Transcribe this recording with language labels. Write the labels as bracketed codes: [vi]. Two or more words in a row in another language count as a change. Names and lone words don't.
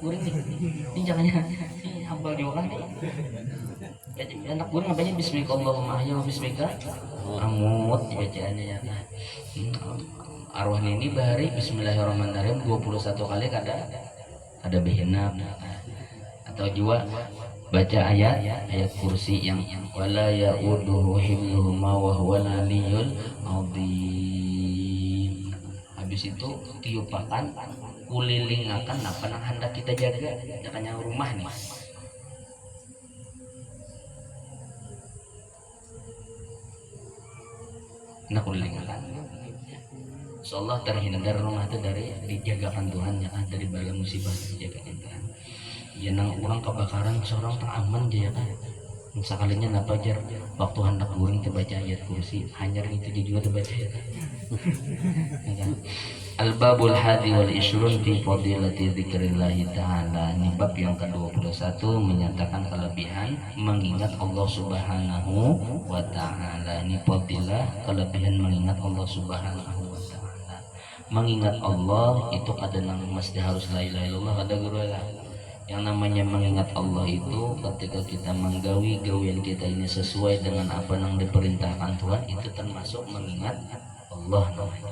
[bjn] guring nih ini jangannya ini hafal juga nih anak guring bacanya [ar] بسم الله الرحمن الرحيم أحيا باسمك أموت [bjn] bacaannya ya nah arwah ini bahari Bismillahirrahmanirrahim 21 kali ada behenap atau juga baca ayat kursi yang [ar] ولا يئوده حفظهما وهو العلي العظيم. [bjn] Habis itu tiupakan kulilingakan apa yang hendak kita jaga jakanya rumah nih. Nah kulilingakan insyaallah terhindar rumah itu dari dijagakan Tuhan ya kan dari bala musibah dijagakan Tuhan. Ya nang orang kebakaran seorang tak aman dia kan sekalinya napa jar waktu hendak guring terbaca ayat kursi hanya itu dia juga terbaca ya kan. [ar] الباب الحادي والعشرون في فضيلة ذكر الله تعالى. [bjn] Ini bab yang ke-21 menyatakan kelebihan mengingat Allah [ar] سبحانه وتعالى. [bjn] Ini fadilah kelebihan mengingat Allah [ar] سبحانه وتعالى. [bjn] Mengingat Allah itu kadang mesti harus [ar] لا إله إلا الله [bjn] kada guru lah. Yang namanya mengingat Allah itu ketika kita menggawi gawian kita ini sesuai dengan apa yang diperintahkan Tuhan itu termasuk mengingat Allah namanya.